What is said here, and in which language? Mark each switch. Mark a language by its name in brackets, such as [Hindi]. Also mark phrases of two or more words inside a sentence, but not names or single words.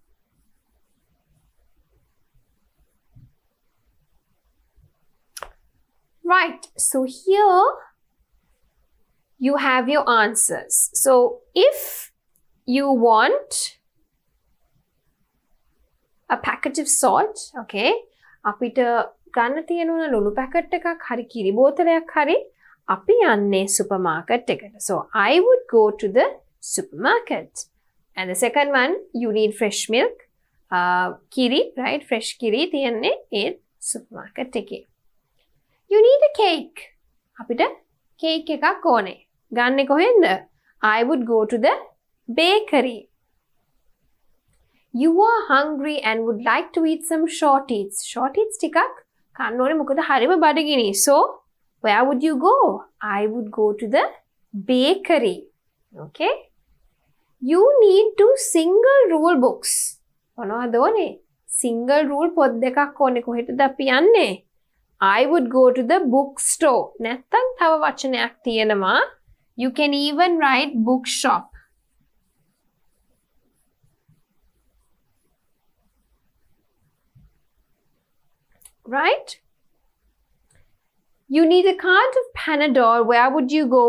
[English] Right, so here you have your answers. So if you want a packet of salt, [Sinhala] okay, අපිට ගන්න තියෙනවා ලුණු පැකට් එකක් හරි කිරි බෝතලයක් හරි අපි යන්නේ supermarket එකට. [English] So I would go to the supermarket. And the second one, you need fresh milk, kiri, right? [Sinhala] Fresh kiri තියන්නේ ඒ supermarket එකේ. [English] You need a cake. [Sinhala] අපිට cake එකක් ඕනේ. ගන්නේ කොහෙන්ද? [English] I would go to the bakery. You are hungry and would like to eat some short eats. Short eats [Sinhala] ටිකක් කන්න ඕනේ මොකද හරිම බඩගිනි. [English] So, where would you go? I would go to the bakery. Okay? You need 2 single rule books. [Sinhala] මොනවද ඕනේ? [English] Single rule [Sinhala] පොත් දෙකක් ඕනේ. කොහෙටද අපි යන්නේ? [English] I would go to the bookstore. [Sinhala] නැත්තම් තව වචනයක් තියෙනවා. [English] You can even write bookshop. Right? You need a card of Panadol. Where would you go?